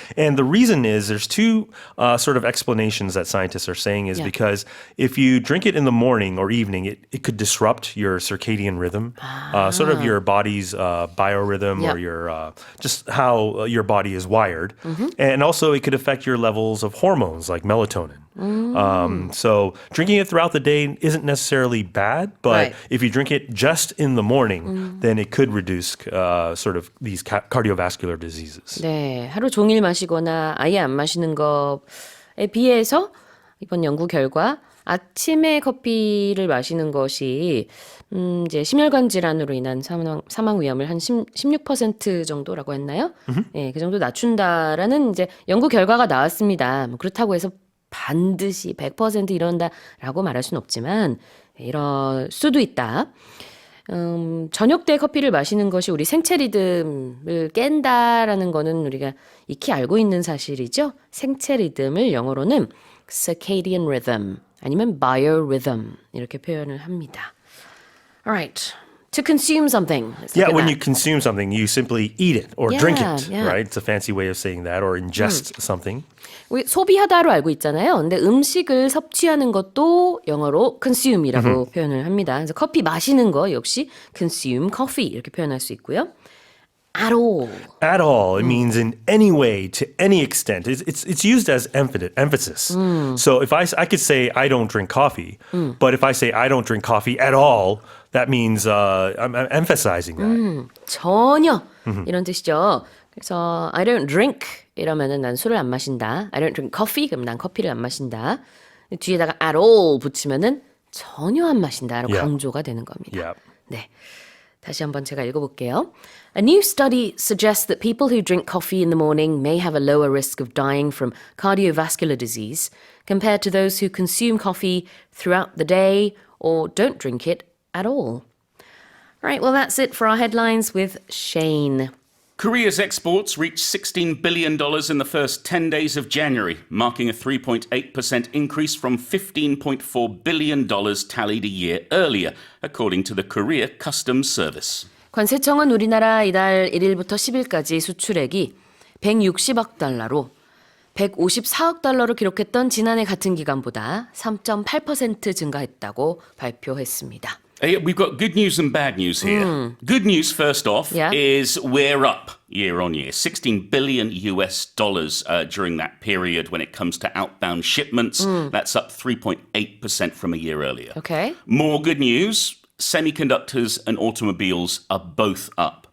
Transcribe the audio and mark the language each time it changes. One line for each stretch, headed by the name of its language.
English: And the reason is there's 2 sort of explanations that scientists are saying is because if you drink it in the morning or evening, it could disrupt your circadian rhythm, sort of your body's biorhythm or your just how your body is wired. And also it could affect your levels of hormones like melatonin. So drinking it throughout the day isn't necessarily bad, but if you drink it just in the morning, then it could reduce sort of these cardiovascular diseases.
Korean: 네, 하루 종일 마시거나 아예 안 마시는 것에 비해서 이번 연구 결과 아침에 커피를 마시는 것이 이제 심혈관 질환으로 인한 사망 위험을 한 16% 정도라고 했나요? 예, 그 정도 낮춘다라는 이제 연구 결과가 나왔습니다. 뭐 그렇다고 해서 반드시 100% 이런다라고 말할 수는 없지만 이럴 수도 있다. 저녁 때 커피를 마시는 것이 우리 생체 리듬을 깬다라는 거는 우리가 익히 알고 있는 사실이죠. 생체 리듬을 영어로는 circadian rhythm 아니면 biorhythm 이렇게 표현을 합니다.
English: Alright. To consume something. Let's look Yeah, at when that. you consume something, you simply eat it or drink it, Yeah. right? It's a fancy way of saying that, or ingest something.
Korean: 우리 소비하다로 알고 있잖아요. 근데 음식을 섭취하는 것도 영어로 consume이라고 표현을 합니다. 그래서 커피 마시는 거 역시
English: consume coffee
Korean: 이렇게 표현할 수 있고요.
English: At all. At all, it means in any way, to any extent. It's used as emphasis. So if I could say I don't drink coffee, but if I say I don't drink coffee at all, that means I'm emphasizing that.
Korean: 전혀 이런 뜻이죠. 그래서
English: I don't drink
Korean: 이러면은 난 술을 안 마신다.
English: I don't drink coffee
Korean: 그럼 난 커피를 안 마신다. 뒤에다가
English: at all
Korean: 붙이면은 전혀 안 마신다라고
English: Yeah.
Korean: 강조가 되는 겁니다.
English: Yeah.
Korean: 네. 다시 한번 제가 읽어볼게요.
English: A new study suggests that people who drink coffee in the morning may have a lower risk of dying from cardiovascular disease compared to those who consume coffee throughout the day or don't drink it at all. All right, well, that's it for our headlines with Shane. Korea's exports reached $16 billion in the first 10 days of January, marking a 3.8% increase from $15.4 billion tallied a year earlier, according to the Korea Customs Service.
Korean: 관세청은 우리나라 이달 1일부터 10일까지 수출액이 160억 달러로 154억 달러로 기록했던 지난해 같은 기간보다 3.8% 증가했다고 발표했습니다.
English: We've got good news and bad news here. Good news, first off, Yeah. is we're up year on year, $16 billion US dollars during that period when it comes to outbound shipments. That's up 3.8% from a year earlier. Okay. More good news, semiconductors and automobiles are both up.